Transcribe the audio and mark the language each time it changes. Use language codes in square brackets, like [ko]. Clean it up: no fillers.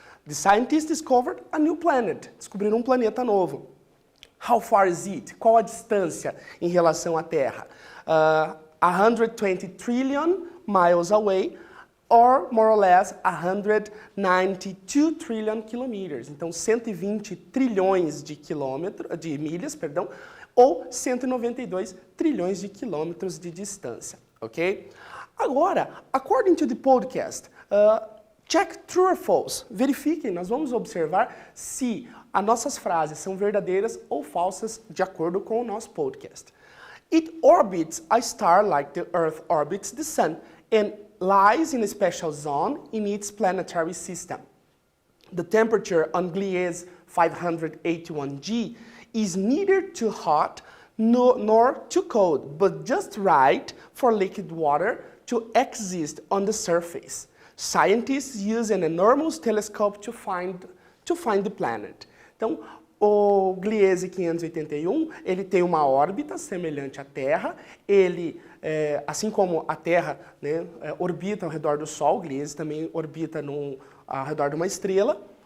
[en] The scientists discovered a new planet. [pt] Descobriram um planeta novo. [en] How far is it? [pt] Qual a distância em relação à Terra? [en] 120 trillion miles away, or more or less 192 trillion kilometers. [pt] Então, 120 trilhões de milhas, perdão, ou 192 trilhões de quilômetros de distância, ok? Agora, [en] according to the podcast, check true or false. [pt] Verifiquem, nós vamos observar se as nossas frases são verdadeiras ou falsas de acordo com o nosso podcast. [en] It orbits a star like the Earth orbits the Sun and lies in a special zone in its planetary system. The temperature on Gliese 581G is neither too hot nor too cold, but just right for liquid water to exist on the surface. Scientists use an enormous telescope to find the planet. [pt] Então, o Gliese 581, ele tem uma órbita semelhante à Terra. Ele, assim como a Terra, né, orbita ao redor do Sol, o Gliese também orbita ao redor de uma estrela.